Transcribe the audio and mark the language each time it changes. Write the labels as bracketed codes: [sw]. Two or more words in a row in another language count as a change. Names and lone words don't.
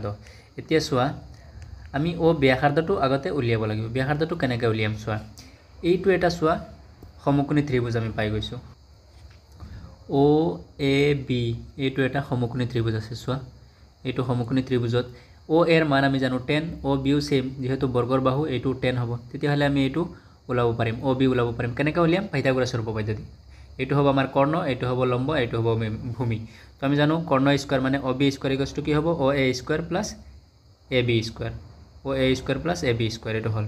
[as] এতিয়া চোৱা আমি O ব্যাসাৰ্ধটো আগতে উলিয়াব লাগিব। ব্যাসাৰ্ধটো কেনেকৈ উলিয়াম চোৱা, এইটো এটা চোৱা সমকোণী ত্ৰিভুজ আমি পাই গৈছো OAB, এইটো এটা সমকোণী ত্ৰিভুজ আছে। চোৱা এইটো সমকোণী ত্ৰিভুজত O এর মান আমি জানো 10, OB ও সেম, যেহেতু বৰ্গৰ বাহু এইটো 10 হ'ব। তেতিয়াহলে আমি এইটো ওলাব পাৰিম, OB ওলাব পাৰিম। কেনেকৈ উলিয়াম? পাইথাগোৰাছৰ উপপাদ্য দি। এইটো হ'ব আমাৰ কৰ্ণ, এইটো হ'ব লম্ব, এইটো হ'ব ভূমি। তো আমি জানো কৰ্ণ স্কয়াৰ মানে [en] OB square equals [as] কি হ'ব [en] OA square plus AB square, OA square plus AB square [as] এইটো হল।